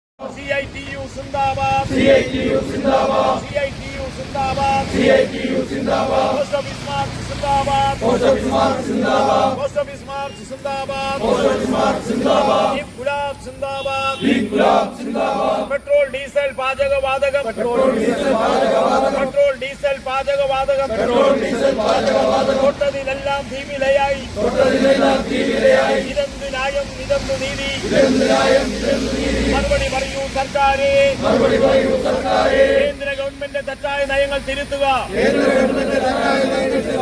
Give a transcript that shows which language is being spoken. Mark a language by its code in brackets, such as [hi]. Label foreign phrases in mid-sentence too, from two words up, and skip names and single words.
[ur] CITU Zindabad. CITU Zindabad. CITU Zindabad. CITU Zindabad. [en] Post Office March Zindabad. Post Office March Zindabad. Post Office March Zindabad. Post Office March Zindabad. [ur] Inqilab Zindabad. Inqilab Zindabad. [en] Petrol diesel [ml] പാചകവാതകം. [en] Petrol diesel [ml] പാചകവാതകം. [en] Petrol diesel [ml] പാചകവാതകം. [en] Petrol diesel [ml] പാചകവാതകം. തൊട്ടതിലെല്ലാം തീവിലയായി. തൊട്ടതിലെല്ലാം തീവിലയായി. ഇതെന്ത് ന്യായം ഇതെന്ത് നീതി. ഇതെന്ത് ന്യായം ഇതെന്ത് നീതി. മറുപടി പറയൂ സർക്കാരേ. മറുപടി പറയൂ സർക്കാരേ. കേന്ദ്ര ഗവൺമെന്റ് തെറ്റായ നയങ്ങൾ തിരുത്തുക. കേന്ദ്ര ഗവൺമെന്റ് തെറ്റായ നയം തിരുത്തുക.